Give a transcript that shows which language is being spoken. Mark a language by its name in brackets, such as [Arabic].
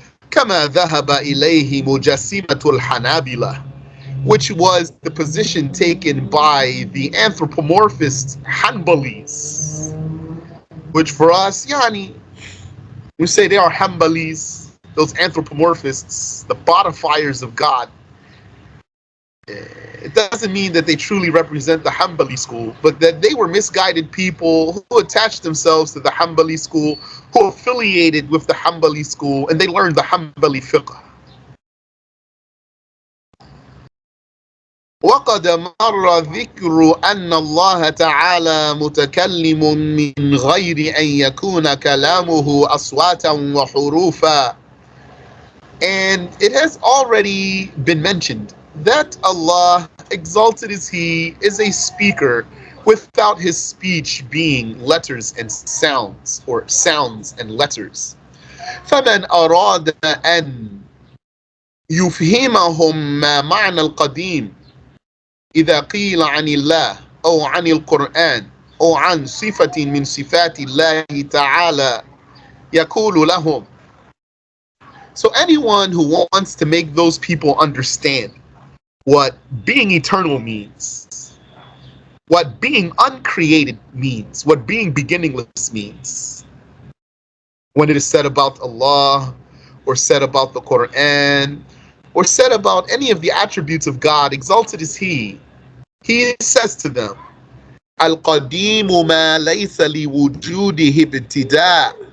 [Arabic] كما ذهب إليه مجسمة الحنابلة, [English] which was the position taken by the anthropomorphist Hanbalis, which for us, we say they are Hanbalis, those anthropomorphists, the bodifiers of God. It doesn't mean that they truly represent the Hanbali school, but that they were misguided people who attached themselves to the Hanbali school, who affiliated with the Hanbali school, and they learned the Hanbali fiqh. [Arabic] وقد مر ذكر أن الله تعالى متكلم من غير أن يكون كلامه أصواتا وحروفا. [English] And it has already been mentioned that Allah, exalted is He, is a speaker without His speech being letters and sounds, or sounds and letters. [Arabic] فمن أراد أن يفهمهم ما معنى القديم إذا قيل عن الله أو عن القرآن أو عن صفة من صفات الله تعالى يقول لهم. [English] So anyone who wants to make those people understand what being eternal means, what being uncreated means, what being beginningless means, when it is said about Allah, or said about the Quran, or said about any of the attributes of God, exalted is He says to them, [Arabic] Al-Qadim ma laysa li wujudihi ibtida'.